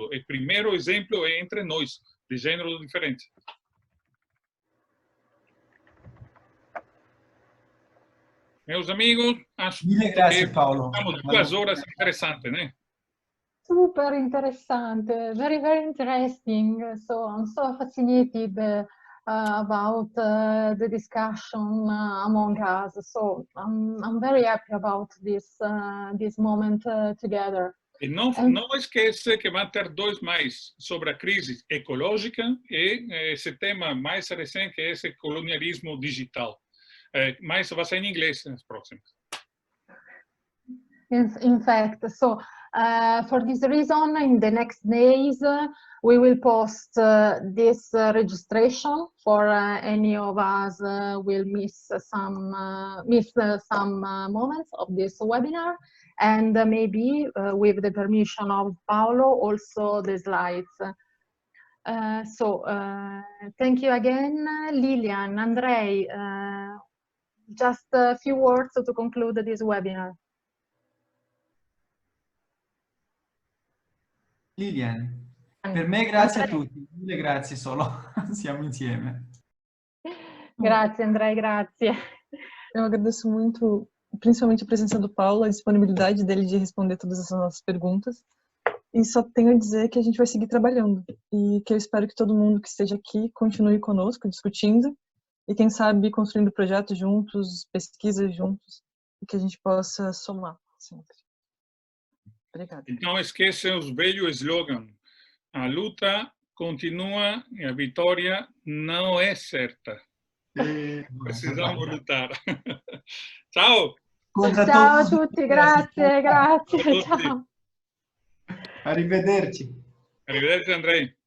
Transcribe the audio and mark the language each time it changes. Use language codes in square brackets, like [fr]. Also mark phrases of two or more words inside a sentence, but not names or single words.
[pt] O primeiro exemplo é entre nós, de gêneros diferentes. Meus amigos, acho que Paolo. estamos 2 horas interessantes, né? Super interessante, [en] very, very interesting. So I'm so fascinated about the discussion among us. So I'm very happy about this moment together. E não esqueça que vai ter 2 mais sobre a crise ecológica e esse tema mais recente, que é esse colonialismo digital. Mas vai ser em inglês nas próximas. In fact, so for this reason, in the next days, we will post this registration for any of us will miss some moments of this webinar, and maybe with the permission of Paolo, also the slides. Thank you again, Lilian, Andrei. Just a few words to conclude this webinar. Lilian, [it] per me grazie a tutti, mille grazie solo, siamo insieme. Grazie Andrei, grazie. [pt] Eu agradeço muito, principalmente a presença do Paulo, a disponibilidade dele de responder todas essas nossas perguntas. E só tenho a dizer que a gente vai seguir trabalhando e que eu espero que todo mundo que esteja aqui continue conosco, discutindo e, quem sabe, construindo projetos juntos, pesquisas juntos e que a gente possa somar sempre. Obrigada. Então, esqueçam os velhos slogan. A luta continua e a vitória não é certa. Precisamos lutar. [it] Ciao! Ciao a tutti, grazie, grazie, ciao. Arrivederci. Arrivederci, Andrei.